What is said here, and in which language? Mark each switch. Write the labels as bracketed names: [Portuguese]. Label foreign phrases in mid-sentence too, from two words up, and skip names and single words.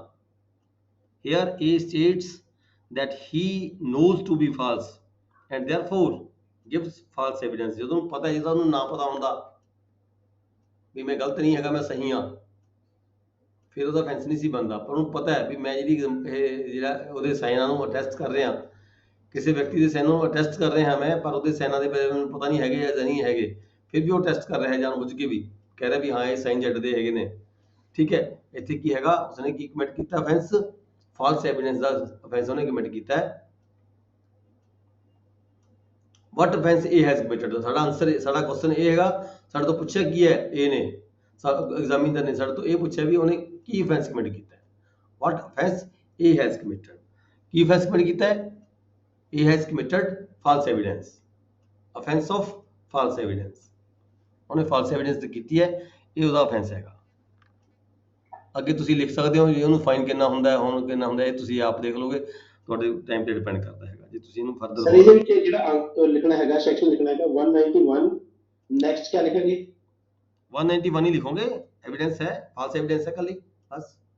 [English] Here A states that he knows to be false and therefore gives false evidence. [Punjabi] ਜਦੋਂ ਉਹਨੂੰ ਪਤਾ, ਜਦੋਂ ਉਹਨੂੰ ਨਾ ਪਤਾ ਹੁੰਦਾ ਵੀ ਮੈਂ ਗਲਤ ਨਹੀਂ ਹੈਗਾ ਮੈਂ ਸਹੀ ਹਾਂ, ਫਿਰ ਉਹਦਾ offense ਨਹੀਂ ਸੀ ਬਣਦਾ, ਪਰ ਉਹਨੂੰ ਪਤਾ ਹੈ ਵੀ ਮੈਂ ਜਿਹੜਾ ਉਹਦੇ ਸਾਈਨਾਂ ਨੂੰ ਅਟੈਸਟ ਕਰ ਰਿਹਾ, ਕਿਸੇ ਵਿਅਕਤੀ ਦੇ ਸਾਈਨਾਂ ਨੂੰ ਅਟੈਸਟ ਕਰ ਰਿਹਾ ਮੈਂ, ਪਰ ਉਹਦੇ ਸਾਈਨਾਂ ਦੇ ਬਾਰੇ ਮੈਨੂੰ ਪਤਾ ਨਹੀਂ ਹੈਗੇ ਜਾਂ ਨਹੀਂ ਹੈਗੇ, ਫਿਰ ਵੀ ਉਹ ਟੈਸਟ ਕਰ ਰਿਹਾ ਜਾਣਬੁੱਝ ਕੇ ਵੀ, ਕਹਿ ਰਿਹਾ ਵੀ ਹਾਂ ਇਹ ਸਾਈਨ Z ਦੇ ਹੈਗੇ ਨੇ, ਠੀਕ ਹੈ। ਇੱਥੇ ਕੀ ਹੈਗਾ, ਉਸਨੇ ਕੀ ਕਮਿਟ ਕੀਤਾ offense? [English] false evidence [Punjabi] ਦਾ offense ਉਹਨੇ ਕਮਿਟ ਕੀਤਾ ਹੈ। [English] What offense A has committed? [Punjabi] ਸਾਡਾ ਆਨਸਰ, ਸਾਡਾ ਕੁਐਸਚਨ ਇਹ ਹੈਗਾ, ਸਾਡੇ ਤੋਂ ਪੁੱਛਿਆ ਕੀ ਹੈ A ਨੇ, ਐਗਜ਼ਾਮੀਨਰ ਨੇ ਸਾਡੇ ਤੋਂ ਇਹ ਪੁੱਛਿਆ ਵੀ ਉਹਨੇ ਕੀ offense ਕਮਿਟ ਕੀਤਾ ਹੈ। [English] What offense A has committed? [Punjabi] ਕੀ offense ਕਮਿਟ ਕੀਤਾ ਹੈ? [English] A has committed false evidence, offense of false evidence, [Punjabi] ਉਹਨੇ false evidence ਕੀਤੀ ਹੈ, ਇਹ ਉਹਦਾ offense ਹੈਗਾ। ਅੱਗੇ ਤੁਸੀਂ ਲਿਖ ਸਕਦੇ ਹੋ ਜੀ, ਉਹਨੂੰ ਫਾਈਨ ਕਿੰਨਾ ਹੁੰਦਾ ਹੈ, ਹੁਣ ਕਿੰਨਾ ਹੁੰਦਾ ਹੈ, ਇਹ ਤੁਸੀਂ ਆਪ ਦੇਖ ਲਓਗੇ, ਤੁਹਾਡੇ ਟਾਈਮ ਤੇ ਡਿਪੈਂਡ ਕਰਦਾ ਹੈਗਾ। ਜੇ ਤੁਸੀਂ ਇਹਨੂੰ ਸਰ ਫਰਦਰ ਇਹਦੇ ਵਿੱਚ ਜਿਹੜਾ ਅੰਕ ਲਿਖਣਾ ਹੈਗਾ, ਸੈਕਸ਼ਨ ਲਿਖਣਾ ਹੈਗਾ 191, ਨੈਕਸਟ ਕੀ ਲਿਖਾਂਗੇ? 191 ਹੀ ਲਿਖੋਗੇ, ਐਵੀਡੈਂਸ ਹੈ, [English] false evidence [Punjabi] ਹੈ ਕੱਲੀ ਬਸ।